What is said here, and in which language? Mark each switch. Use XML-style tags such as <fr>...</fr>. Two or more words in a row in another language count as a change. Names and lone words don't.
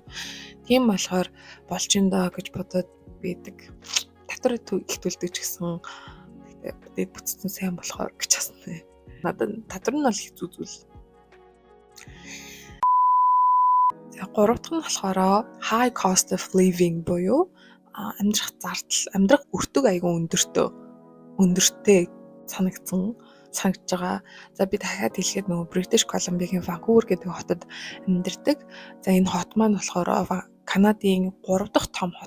<mn>Тийм болохоор болж ин доо гэж бодоод байдаг. Татвар их төлдөг ч гэсэн дэд бүтцэн сайн болохоор гэж асуусан. Надад татвар нь бол хэцүү зүйл. За гурав дахь нь болохоор</mn> <en>high cost of living</en> <mn>буюу амьдрах зардал, амьдрах өртөг айгүй өндөртэй санагдж байгаа. За би дахиад хэлэхэд нөгөө British Columbia-гийн Vancouver гэдэг хотод амьдардаг. За энэ хот маань болохоор Канадын 3 дахь том хот.</mn>